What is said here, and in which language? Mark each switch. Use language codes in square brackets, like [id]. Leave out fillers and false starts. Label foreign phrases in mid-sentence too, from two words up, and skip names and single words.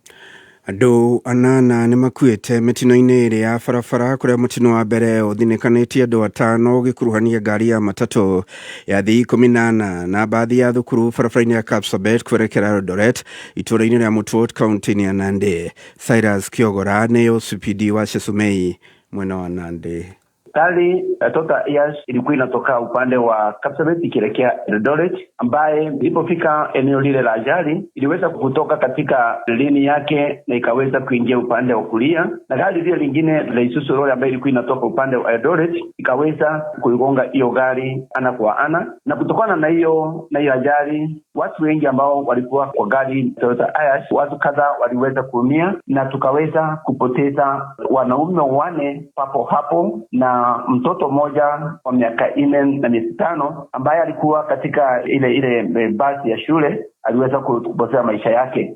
[ki] Andũ 8 nĩ makuĩte mĩtino-inĩ ĩrĩ ya barabara kũrĩa mũtino wa mbere ũthinĩkanĩtie andũ 5 ũgĩkuruhania ngari ya matatũ ya thii 18 na bathi ya thukuru barabara-inĩ ya Kapsabet kwerekera Eldoret itũũra-inĩ rĩa Mutwot kaunti-inĩ ya Nandi. Cyrus Kiogora nĩ OCPD wa Chesumei mwena wa Nandi. [sw] Gari Total Airs ilikuwa inatoka upande wa Kapsabet ikielekea Eldoret, ambaye ilipofika eneo lile la ajali iliweza kutoka katika lini yake na ikaweza kuingia upande wa kulia, na gari lile lingine la Isuzu lori ambaye ilikuwa inatoka upande wa Eldoret ikaweza kuigonga hiyo gari ana kwa ana, na kutokana na hiyo ajali watu wengi ambao walikuwa kwa gari Total Airs, watu kadhaa waliweza kuumia na tukaweza kupoteza wanaume 4 papo hapo na mtoto mmoja wa miaka 4 na miezi 5 ambaye alikuwa katika ile basi ya shule aliweza kupoteza maisha yake.